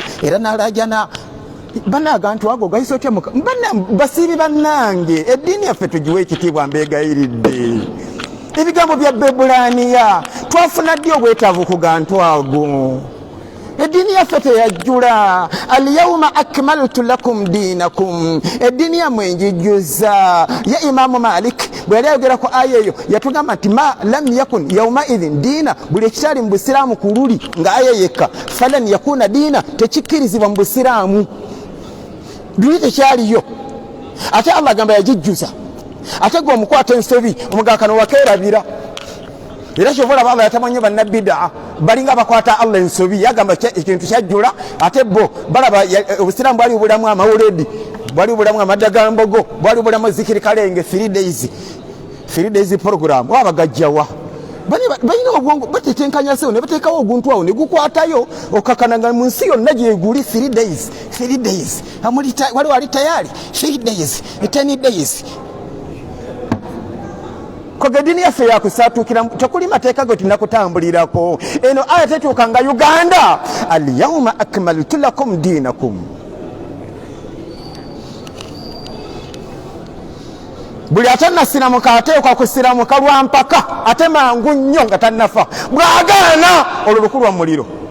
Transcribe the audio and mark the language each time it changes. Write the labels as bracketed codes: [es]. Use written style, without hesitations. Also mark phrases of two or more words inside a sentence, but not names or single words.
[lg] era n'alajana banaga nti wago gayise otya basiibi bannange eddiini yaffe tugiwe ekitiibwa mbeegayiridde ebigambo bya Bebulaniya twafuna ddi obwetaavu ku gantu ago eddiini yaffe teyajjula [ar] اليوم أكملت لكم دينكم [lg] eddiini yammwe njijjuza ya Imaamu Malik bwe yali ayogera ku aya eyo yatugamba nti [ar] ما لم يكن يومئذ دينا [lg] buli ekikyali mu busiraamu ku luli nga aya yekka [ar] فلا يكون دينا [lg] tekikkirizibwa mu busiraamu luli tekyaliyo ate Allah agamba yagijjuza ate gwe omukwata ensobi omugakano wakeerabira era kyovola Allah yatamanye bannabbidaa balinga bakwata Allah ensobi yagamba ekintu kyajjula ate bo balaba obusiraamu bwali bulamu amawuledi bwali bulamu amadda ga mbogo bwali bulamu zikiri kalenge [en] 3 days program [lg] wabagajjawa balina obwongo batetenkanya sewo ne bateekawo oguntu awo ne gukwatayo okakananga mu nsi yonna gyeguli 3 days wali wali tayari 3 days 10 days kogedini yaffe yakusatukira tekuli mateeka go tinakutambulirako eno aya tetuukanga Uganda [ar] اليوم أكملت لكم دينكم [lg] buli atannasiramuka ateekwa kusiramuka lwa mpaka ate mangu nnyo nga tannafa bw'agaana olwo lukulwa mu muliro